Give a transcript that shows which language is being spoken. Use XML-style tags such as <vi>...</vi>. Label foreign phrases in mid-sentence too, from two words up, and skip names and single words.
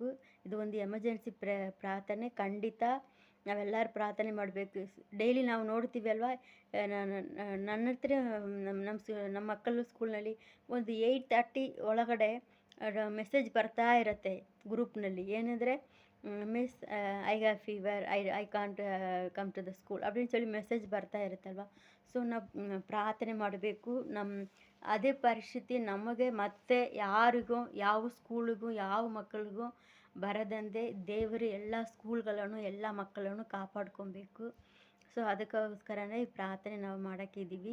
<kn>ಇದು ಒಂದು ಎಮರ್ಜೆನ್ಸಿ ಪ್ರಾರ್ಥನೆ. ಖಂಡಿತ ನಾವೆಲ್ಲರೂ ಪ್ರಾರ್ಥನೆ ಮಾಡಬೇಕು. ಡೈಲಿ ನಾವು ನೋಡ್ತೀವಿ ಅಲ್ವಾ, ನನ್ನ ಹತ್ರ ನಮ್ಮ ಮಕ್ಕಳು ಸ್ಕೂಲ್ನಲ್ಲಿ ಒಂದು 8:30 ಒಳಗಡೆ ಮೆಸೇಜ್ ಬರ್ತಾ ಇರುತ್ತೆ ಗ್ರೂಪ್ನಲ್ಲಿ.</kn> <en>ಏನಂದರೆ, Miss I have fever, I can't come to the school</en> <ta>அப்படின்னு சொல்லி</ta> <kn>ಮೆಸೇಜ್ ಬರ್ತಾ ಇರುತ್ತಲ್ವ. ಸೊ ನಾವು ಪ್ರಾರ್ಥನೆ ಮಾಡಬೇಕು. ಅದೇ ಪರಿಸ್ಥಿತಿ ನಮಗೆ ಮತ್ತೆ ಯಾರಿಗೂ, ಯಾವ ಸ್ಕೂಲಿಗೂ, ಯಾವ ಮಕ್ಕಳಿಗೂ ಬರದಂತೆ ದೇವರು ಎಲ್ಲ ಸ್ಕೂಲ್ಗಳನ್ನು, ಎಲ್ಲ ಮಕ್ಕಳನ್ನು ಕಾಪಾಡ್ಕೊಬೇಕು. ಸೊ ಅದಕ್ಕೋಸ್ಕರನೇ ಈ ಪ್ರಾರ್ಥನೆ ನಾವು ಮಾಡೋಕ್ಕಿದ್ದೀವಿ.</kn>